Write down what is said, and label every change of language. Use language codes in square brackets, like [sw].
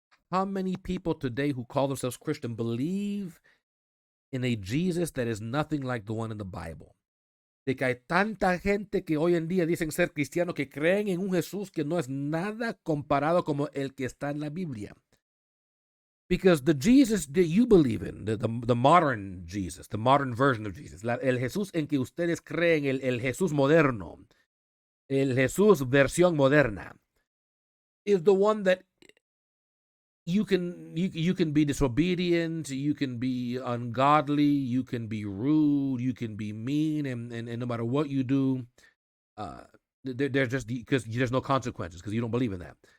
[en] How many people today who call themselves Christian believe in a Jesus that is nothing like the one in the Bible? [es] De que hay tanta gente que hoy en día dicen ser cristianos, que creen en un Jesús que no es nada comparado como el que está en la Biblia. [en] Because the Jesus that you believe in, the modern Jesus, the modern version of Jesus, [es] el Jesús en que ustedes creen, el Jesús moderno, el Jesús versión moderna, [en] is the one that you can be disobedient, you can be ungodly, you can be rude, you can be mean, and no matter what you do, there's just because there's no consequences because you don't believe in that.